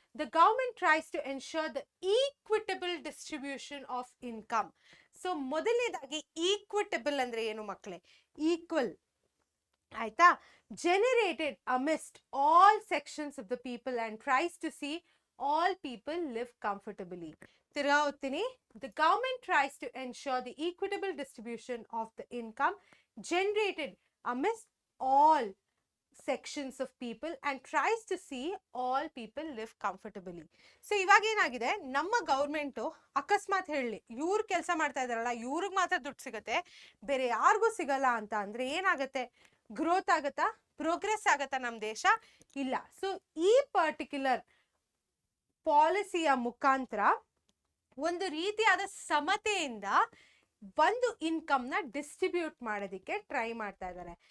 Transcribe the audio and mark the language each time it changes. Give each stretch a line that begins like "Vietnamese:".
English: The government tries to ensure the equitable distribution of income.
Kannada: So ಮೊದಲನೇದಾಗಿ equitable ಅಂದ್ರೆ ಏನು ಮಕ್ಕಳೇ? ಈಕ್ವಲ್. ಆಯ್ತಾ?
English: Generated amidst all sections of the people and tries to see all people live comfortably.
Kannada: ತಿರ್ಗಾ ಓದ್ತೀನಿ.
English: The government tries to ensure the equitable distribution of the income generated amidst all sections of people and tries to see all people live comfortably.
Kannada: So ಇವಾಗ ಏನಾಗಿದೆ, ನಮ್ಮ government ಅಕಸ್ಮಾತ್ ಹೇಳಿ ಇವ್ರು ಕೆಲಸ ಮಾಡ್ತಾ ಇದಾರಲ್ಲ, ಇವ್ರಿಗೆ ಮಾತ್ರ ದುಡ್ಡು ಸಿಗತ್ತೆ, ಬೇರೆ ಯಾರಿಗೂ ಸಿಗಲ್ಲ ಅಂತ ಅಂದ್ರೆ ಏನಾಗತ್ತೆ? ಗ್ರೋತ್ ಆಗತ್ತಾ? ಪ್ರೋಗ್ರೆಸ್ ಆಗತ್ತಾ ನಮ್ಮ ದೇಶ? ಇಲ್ಲ. ಸೊ ಈ ಪರ್ಟಿಕ್ಯುಲರ್ ಪಾಲಿಸಿಯ ಮುಖಾಂತರ ಒಂದು ರೀತಿಯಾದ ಸಮತೆಯಿಂದ ಒಂದು ಇನ್ಕಮ್ ನ ಡಿಸ್ಟ್ರಿಬ್ಯೂಟ್ ಮಾಡೋದಕ್ಕೆ ಟ್ರೈ ಮಾಡ್ತಾ ಇದ್ದಾರೆ.